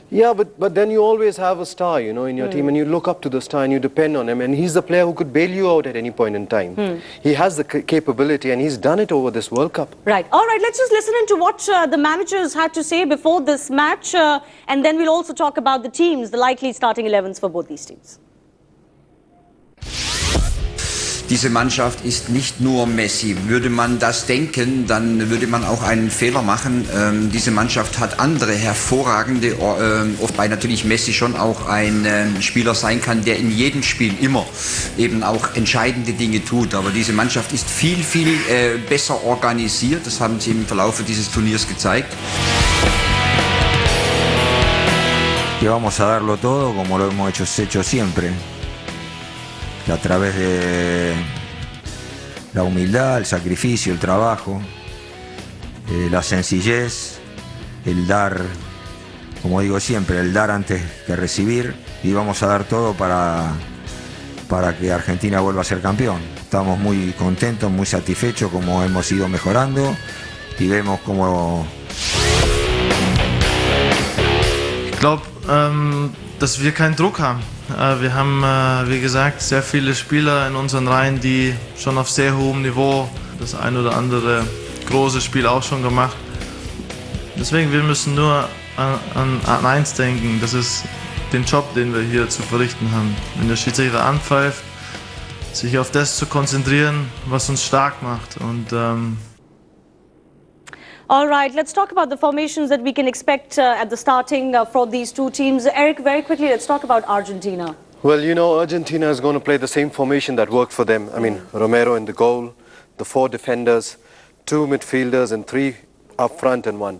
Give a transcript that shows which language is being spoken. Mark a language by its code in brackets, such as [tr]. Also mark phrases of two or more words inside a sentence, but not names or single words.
[en] Yeah, but then you always have a star, in your team, and you look up to the star and you depend on him. And he's the player who could bail you out at any point in time. He has the capability, and he's done it over this World Cup. Right. All right, let's just listen in to what the managers had to say before this match. And then we'll also talk about the teams, the likely starting 11s for both these teams. [de] Diese Mannschaft ist nicht nur Messi. Würde man das denken, dann würde man auch einen Fehler machen. Diese Mannschaft hat andere hervorragende, wobei natürlich Messi schon auch ein Spieler sein kann, der in jedem Spiel immer eben auch entscheidende Dinge tut. Aber diese Mannschaft ist viel, viel besser organisiert. Das haben sie im Verlauf dieses Turniers gezeigt. [es] Que vamos a darlo todo como lo hemos hecho siempre. A través de la humildad, el sacrificio, el trabajo, la sencillez, el dar, como digo siempre, el dar antes que recibir, y vamos a dar todo para que Argentina vuelva a ser campeón. Estamos muy contentos, muy satisfechos como hemos ido mejorando y vemos como... [de] Ich glaube, dass wir keinen Druck haben. Wir haben, wie gesagt, sehr viele Spieler in unseren Reihen, die schon auf sehr hohem Niveau das ein oder andere große Spiel auch schon gemacht. Deswegen, wir müssen nur an eins denken, das ist den Job, den wir hier zu verrichten haben. Wenn der Schiedsrichter anpfeift, sich auf das zu konzentrieren, was uns stark macht. Und [en] all right, let's talk about the formations that we can expect at the starting for these two teams. Eric, very quickly, let's talk about Argentina. Well, Argentina is going to play the same formation that worked for them. I mean, Romero in the goal, the 4 defenders, 2 midfielders and 3 up front and one.